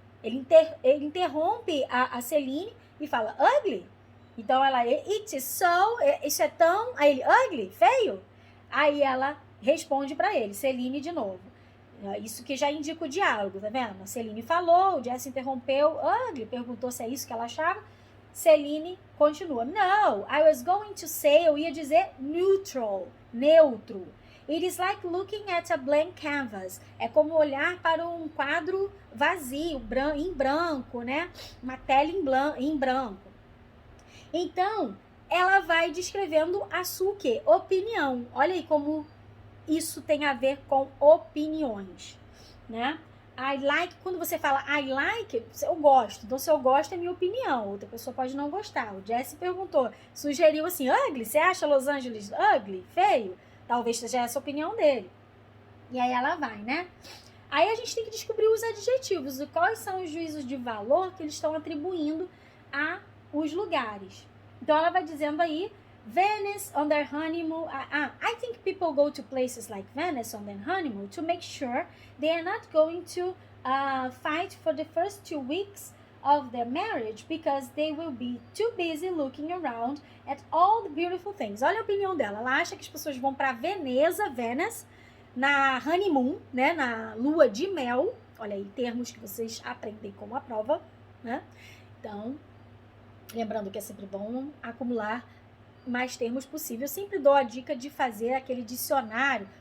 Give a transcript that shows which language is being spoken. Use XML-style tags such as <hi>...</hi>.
<pt>Ele interrompe a Celine e fala, ugly? Então ela,</pt> <en>it is so,</en> <pt>isso é tão... Aí ele, ugly? Feio? Aí ela responde para ele, Celine de novo. Isso que já indica o diálogo, tá vendo? A Celine falou, o Jesse interrompeu, ugly, perguntou se é isso que ela achava. Celine continua,</pt> <en>no, I was going to say,</en> <pt>eu ia dizer</pt> <en>neutral,</en> <pt>neutro.</pt> <en>It is like looking at a blank canvas.</en> <pt>É como olhar para um quadro vazio, em branco, né? Uma tela em branco. Então, ela vai descrevendo a sua o quê? Opinião. Olha aí como isso tem a ver com opiniões, né?</pt> <en>I like,</en> <pt>quando você fala I like, eu gosto. Então, se eu gosto, é minha opinião. Outra pessoa pode não gostar. O Jesse perguntou, sugeriu assim, ugly, você acha Los Angeles ugly, feio? Talvez seja essa a opinião dele. E aí ela vai, né? Aí a gente tem que descobrir os adjetivos, e quais são os juízos de valor que eles estão atribuindo a os lugares. Então ela vai dizendo aí, Venice</pt> <en>on their honeymoon. I think people go to places like Venice on their honeymoon to make sure they are not going to fight for the first 2 weeks of their marriage, because they will be too busy looking around at all the beautiful things.</en> <pt>Olha a opinião dela. Ela acha que as pessoas vão para Venice, na honeymoon, né, na lua de mel. Olha aí, termos que vocês aprendem como a prova, né? Então, lembrando que é sempre bom acumular mais termos possível. Eu sempre dou a dica de fazer aquele dicionário.</pt>